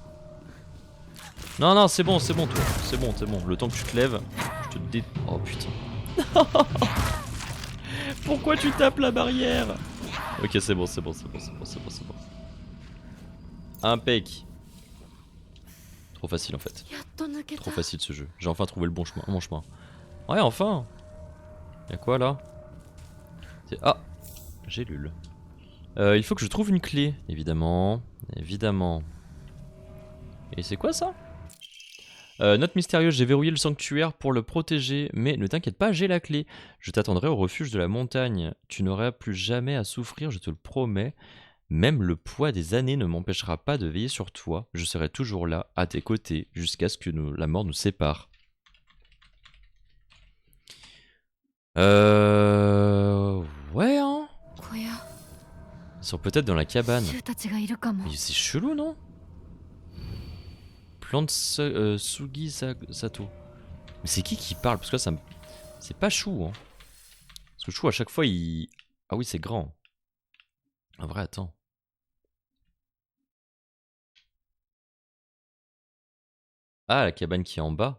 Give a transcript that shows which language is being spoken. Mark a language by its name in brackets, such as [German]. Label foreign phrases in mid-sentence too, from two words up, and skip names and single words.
[French] Non, non, c'est bon, toi. C'est bon. Le temps que tu te lèves, je te dé... Oh putain. Pourquoi tu tapes la barrière? Ok, c'est bon. Impec. Trop facile en fait. [Japanese] やっと抜けた [French] Trop facile ce jeu. J'ai enfin trouvé le bon chemin, mon chemin. Ouais, enfin. Y'a quoi là? Ah, j'ai lul. Il faut que je trouve une clé, évidemment. Évidemment. Et c'est quoi ça? Note mystérieuse, j'ai verrouillé le sanctuaire pour le protéger, mais ne t'inquiète pas, j'ai la clé. Je t'attendrai au refuge de la montagne. Tu n'auras plus jamais à souffrir, je te le promets. Même le poids des années ne m'empêchera pas de veiller sur toi. Je serai toujours là, à tes côtés, jusqu'à ce que la mort nous sépare. Ouais, hein. [Japanese] 小屋 [French] Ils sont peut-être dans la cabane. [Japanese] シュウたちがいるかも [French] Mais c'est chelou, non? Plante Sugi Sato. Mais c'est qui parle? Parce que là, ça me... C'est pas Chou, hein. Parce que Chou, à chaque fois, il... Ah oui, c'est grand. En vrai, attends. Ah, la cabane qui est en bas.